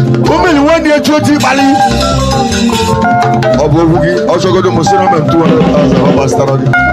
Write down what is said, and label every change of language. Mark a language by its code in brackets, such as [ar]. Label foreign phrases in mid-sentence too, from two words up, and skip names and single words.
[ig] O mere nwanne ya twenty kpali. Ọ bụ okwu gị, ọ chọgodo m sị na o mere two hundred thousand, ọ gbasara gị.